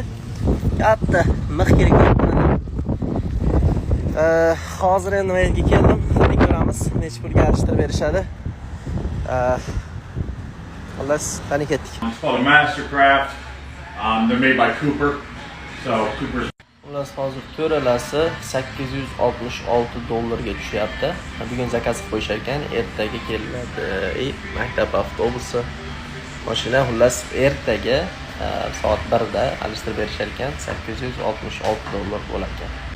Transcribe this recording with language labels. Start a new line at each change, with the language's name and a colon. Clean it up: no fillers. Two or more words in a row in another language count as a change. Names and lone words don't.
Uzbek: Katta mix kerak. Hozir endi bu yerga keldim. Ko'ramiz, necha pulga alishtirib berishadi. Xullas, qani ketdik.
English: It's called a Mastercraft. They're made by Cooper. So Cooper's.
Uzbek: Xullas, hozir to'ralasi $866 ga tushyapti. Bugun zakaz qilib qo'yishar ekan, ertaga keladi. Maktab avtobusi. Mashina xullas ertaga soat 1 da alishtirib berishar ekan, $866 bo'lar ekan.